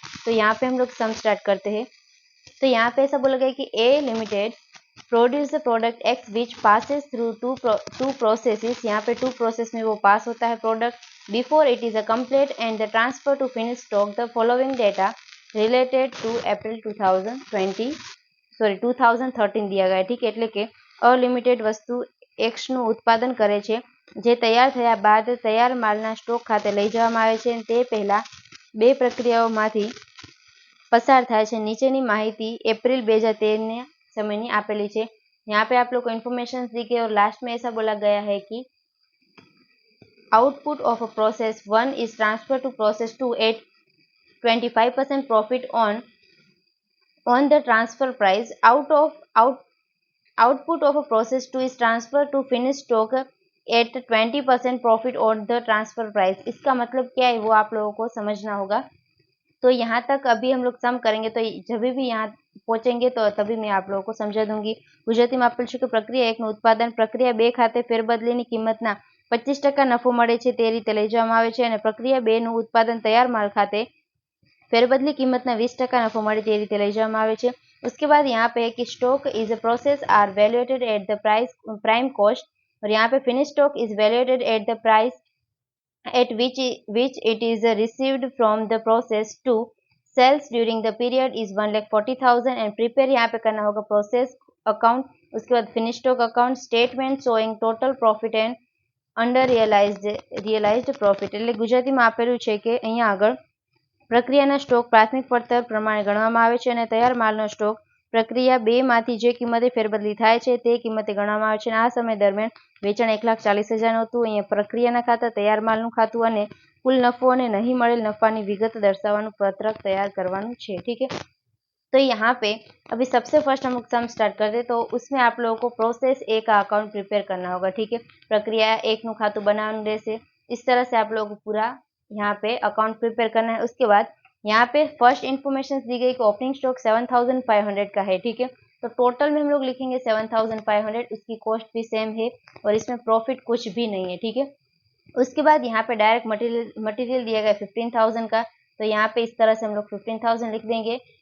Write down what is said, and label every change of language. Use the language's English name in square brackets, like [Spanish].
[Hindi] तो यहाँ पे हम लोग सम स्टार्ट करते हैं। तो यहाँ पे ऐसा बोला गया कि [English] A limited produce the product X which passes through two processes. [Hindi] यहाँ पे टू प्रोसेस में वो पास होता है product [English] Before it is a complete and the transfer to finish stock the following data related to April 2013 दिया गया है। [Gujarati] ठीक है, એટલે કે અલિમિટેડ વસ્તુ એક્સ નું ઉત્પાદન કરે છે, જે તૈયાર થયા બાદ તૈયાર માલના સ્ટોક ખાતે લઈ જવામાં આવે છે। તે પહેલા બે પ્રક્રિયાઓમાંથી પસાર થાય છે। નીચેની માહિતી એપ્રિલ 2013 સમયની આપેલી છે। [Hindi] यहाँ पे आप लोग को इन्फॉर्मेशन दी गई और लास्ट में ऐसा बोला गया है कि [English] Output of a process 1 is transfer to process 2 at 25% profit on the transfer price output of a process 2 is transferred to finished stock at 20% profit on the transfer price। [Hindi] इसका मतलब क्या है वो आप लोगों को समझना होगा। तो यहाँ तक अभी हम लोग सम करेंगे, तो जब भी यहाँ पहुंचेंगे तो तभी मैं आप लोगों को समझा दूंगी। [Gujarati] ગુજરાતીમાં આપેલ છે કે પ્રક્રિયા 1 નું ઉત્પાદન પ્રક્રિયા 2 ખાતે ફેરબદલીની કિંમતના 25% નફો મળે છે તે રીતે લઈ જવામાં આવે છે, અને પ્રક્રિયા 2 નું ઉત્પાદન તૈયાર માલ ખાતે फेरबदली कीमत 20% नफो મળે તે રીતે લઈ જવામાં આવે છે। [Hindi] उसके बाद यहाँ पे है कि [English] stock is a process are valuated at the prime cost, और यहाँ पे finish stock is valuated at the price at which it is received from the process two sales during the period is 1,40,000 and prepare [Hindi] यहाँ पे करना होगा [English] Process account. [Hindi] उसके बाद [English] Finish stock account statement showing total profit and under realised profit. [Gujarati] એટલે ગુજરાતીમાં આપેલું છે કે અહીંયા આગળ પ્રક્રિયાના સ્ટોક પ્રાથમિક પડતર પ્રમાણે ગણવામાં આવે છે, અને તૈયાર માલનો સ્ટોક પ્રક્રિયા 2 માંથી જે કિંમતે ફેરબદલી થાય છે તે કિંમતે ગણવામાં આવે છે। અને આ સમય દરમિયાન વેચાણ 1,40,000 હતું। અહીંયા પ્રક્રિયાના ખાતા, તૈયાર માલનું ખાતું અને કુલ નફો અને નહીં મળેલ નફાની વિગત દર્શાવવાનું પત્રક તૈયાર કરવાનું છે। [Hindi] ठीक है, तो यहाँ पे अभी सबसे फर्स्ट हम लोग सम स्टार्ट करते हैं, तो उसमें आप लोगों को प्रोसेस ए का अकाउंट प्रिपेयर करना होगा। [Gujarati] ठीक है, प्रक्रिया 1 નું ખાતું બનાવવાનું રહેશે। [Hindi] इस तरह से आप लोगों को पूरा यहाँ पे अकाउंट प्रिपेयर करना है। उसके बाद यहाँ पे फर्स्ट इन्फॉर्मेशन दी गई कि ओपनिंग स्टॉक 7,500 का है। ठीक है, तो टोटल में हम लोग लिखेंगे 7,500, उसकी कॉस्ट भी सेम है और इसमें प्रॉफिट कुछ भी नहीं है। ठीक है, उसके बाद यहाँ पे डायरेक्ट मटेरियल दिया गया 15,000 का, तो यहाँ पे इस तरह से हम लोग 15,000 लिख देंगे।